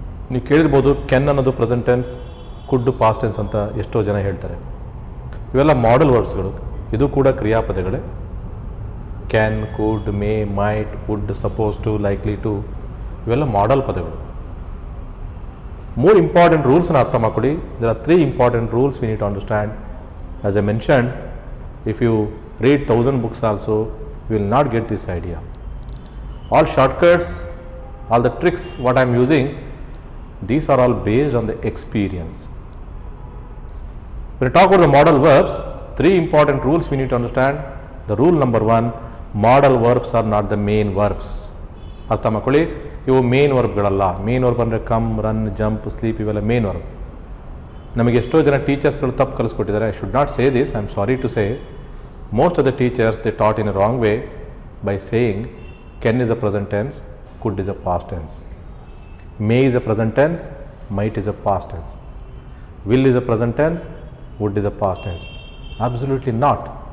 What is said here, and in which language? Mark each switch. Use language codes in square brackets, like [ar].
[kn] ನೀವು ಕೇಳಿರ್ಬೋದು, ಕೆನ್ ಅನ್ನೋದು ಪ್ರೆಸೆಂಟ್ ಟೆನ್ಸ್, ಕುಡ್ ಪಾಸ್ಟ್ ಟೆನ್ಸ್ ಅಂತ ಎಷ್ಟೋ ಜನ ಹೇಳ್ತಾರೆ. ಇವೆಲ್ಲ ಮಾಡಲ್ ವರ್ಡ್ಸ್ಗಳು. ಇದು ಕೂಡ ಕ್ರಿಯಾಪದಗಳೇ. Can, could, May, mite, wood, suppose to, likely to, ಇವೆಲ್ಲ ಮಾಡಲ್ ಪದಗಳು. [en] 3 important rules [kn] ಅರ್ಥ ಮಾಡ್ಕೊಳ್ಳಿ. [en] there are 3 important rules we need to understand. As I mentioned, if you read 1000 books also, you will not get this idea. All shortcuts, all the tricks what I am using, these are all based on the experience. When we talk about the modal verbs, 3 important rules we need to understand. The rule number 1, modal verbs are not the main verbs. [kn] ಅರ್ಥ ಮಾಡ್ಕೊಳ್ಳಿ, ಇವು main ವರ್ಬ್ಗಳಲ್ಲ. Main verb ಅಂದರೆ come, run, jump, sleep, ಇವೆಲ್ಲ main verb. ನಮಗೆ ಎಷ್ಟೋ ಜನ ಟೀಚರ್ಸ್ಗಳು ತಪ್ಪು ಕಲಿಸ್ಕೊಟ್ಟಿದ್ದಾರೆ. [en] I should not say this, I am sorry to say. Most of the teachers they taught in a wrong way by saying can is a present tense, could is a past tense, may is a present tense, might is a past tense, will is a present tense, would is a past tense. Absolutely not.